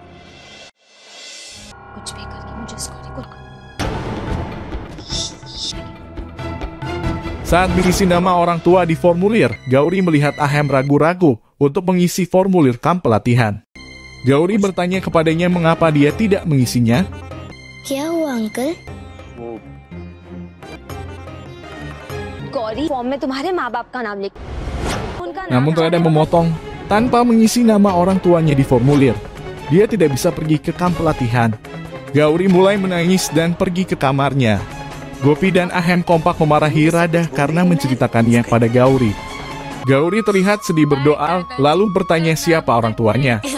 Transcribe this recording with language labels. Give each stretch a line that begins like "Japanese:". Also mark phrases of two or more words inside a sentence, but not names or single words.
Indonesian: Saat mengisi nama orang tua di formulir, Gauri melihat Ahem ragu-ragu untuk mengisi formulir kamp pelatihan. Gauri bertanya kepadanya mengapa dia tidak mengisinya.
Hindi: क्या हुआ अंकल? गौरी फॉर्म में तुम्हारे माँ बाप का नाम लिख।
Indonesian: Namun Radha memotong tanpa mengisi nama orang tuanya di formulir. Dia tidak bisa pergi ke kamp pelatihan. Gauri mulai menangis dan pergi ke kamarnya. Gopi dan Ahem kompak memarahi Radha karena menceritakannya pada Gauri. Gauri terlihat sedih berdoa, lalu bertanya siapa orang tuanya.